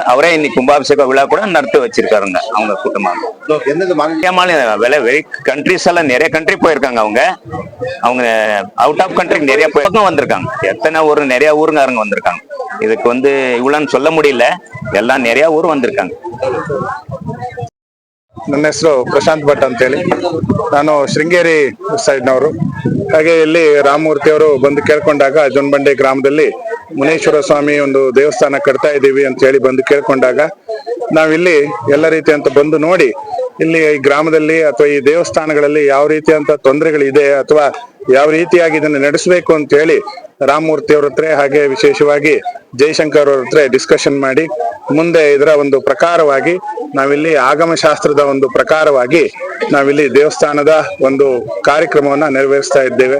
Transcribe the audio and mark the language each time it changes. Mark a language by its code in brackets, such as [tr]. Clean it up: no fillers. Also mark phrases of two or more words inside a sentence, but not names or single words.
[ta] அவரே இன்னைக்கு கும்பாபிஷேக விழா கூட நடத்தி வச்சிருக்காருங்க. அவங்க கூட்டமாக வெளி கண்ட்ரிஸ் எல்லாம் நிறைய கண்ட்ரி போயிருக்காங்க. அவங்க [en] out of country [ta] நிறைய போயிருக்கும் வந்திருக்காங்க. எத்தனை ஊர் நிறைய ஊருங்காரங்க வந்திருக்காங்க. இதுக்கு வந்து இவ்வளோன்னு சொல்ல முடியல, எல்லாம் நிறைய ஊர் வந்திருக்காங்க. [kn] ನನ್ನ ಹೆಸರು ಪ್ರಶಾಂತ್ ಭಟ್ ಅಂತೇಳಿ, ನಾನು ಶೃಂಗೇರಿ ಸೈಡ್ನವರು. ಹಾಗೆ ಇಲ್ಲಿ ರಾಮಮೂರ್ತಿ ಅವರು ಬಂದು ಕೇಳ್ಕೊಂಡಾಗ ಜೋನಬಂಡೆ ಗ್ರಾಮದಲ್ಲಿ ಮುನೇಶ್ವರ ಸ್ವಾಮಿ ಒಂದು ದೇವಸ್ಥಾನ ಕಟ್ತಾ ಇದ್ದೀವಿ ಅಂತ ಹೇಳಿ ಬಂದು ಕೇಳ್ಕೊಂಡಾಗ ನಾವಿಲ್ಲಿ ಎಲ್ಲ ರೀತಿಯಂತ ಬಂದು ನೋಡಿ ಇಲ್ಲಿ ಈ ಗ್ರಾಮದಲ್ಲಿ ಅಥವಾ ಈ ದೇವಸ್ಥಾನಗಳಲ್ಲಿ ಯಾವ ರೀತಿಯಂತ ತೊಂದರೆಗಳಿದೆ ಅಥವಾ ಯಾವ ರೀತಿಯಾಗಿ ಇದನ್ನು ನಡೆಸಬೇಕು ಅಂತ ಹೇಳಿ ರಾಮಮೂರ್ತಿ ಅವ್ರ ಹತ್ರ ಹಾಗೆ ವಿಶೇಷವಾಗಿ ಜಯಶಂಕರ್ ಅವ್ರ ಹತ್ರ ಡಿಸ್ಕಷನ್ ಮಾಡಿ ಮುಂದೆ ಇದರ ಒಂದು ಪ್ರಕಾರವಾಗಿ ನಾವಿಲ್ಲಿ ಆಗಮ ಶಾಸ್ತ್ರದ ಒಂದು ಪ್ರಕಾರವಾಗಿ ನಾವಿಲ್ಲಿ ದೇವಸ್ಥಾನದ ಒಂದು ಕಾರ್ಯಕ್ರಮವನ್ನ ನೆರವೇರಿಸ್ತಾ ಇದ್ದೇವೆ.